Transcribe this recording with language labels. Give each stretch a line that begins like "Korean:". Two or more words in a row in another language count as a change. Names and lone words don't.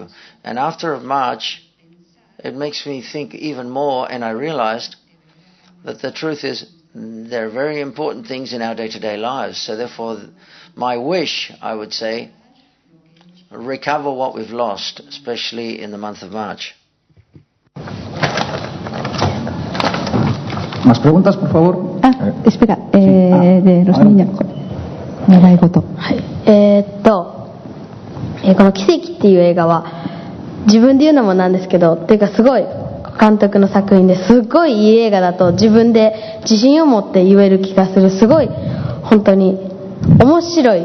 English: And after March, it makes me think even more, and I realized that the truth is there are very important things in our day-to-day lives. So therefore, my wish, I would say, recover what we've lost, especially in the month of March.
Spanish: ¿Más preguntas, por favor? Espera, de los niños.
Japanese: 願い事。はい。この奇跡っていう映画は自分で言うのもなんですけど、っていうかすごい監督の作品ですごいいい映画だと自分で自信を持って言える気がする。すごい本当に面白い。